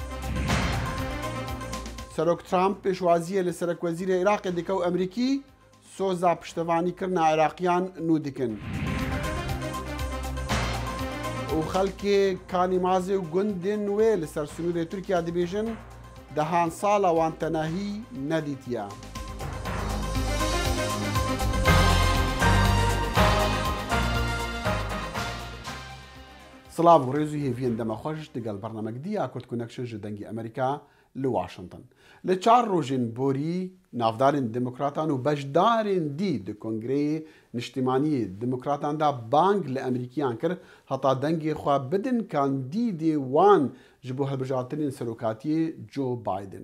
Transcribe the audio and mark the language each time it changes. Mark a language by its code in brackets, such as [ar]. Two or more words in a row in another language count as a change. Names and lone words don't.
[ku] Serok Trump pêşwaziyê li Serokwezîrê Iraqê dike û Emerîkî soza piştevanîkirina Iraqiyan nû dikin. û xelkê Kanîmazê û gundên wê li ser Sunûrê Tirkiye dibêjin dehan sala wan tenahî nedîtiye. سلااو و ڕێز و هێڤین دەمەخۆش دەگەڵ بەرنامەکدیە کورد کونەکشن ji dengê Amerîka li Washington. Li 4 rojên borî navdarên demokratan û beşdarên dî di Kongreyê Niştimaniyê Demokratan da bang li Emerîkiyan kir heta dengê xwe bidin kandîdê wan ji bo hilbijartinên serokatiyê Joe Biden.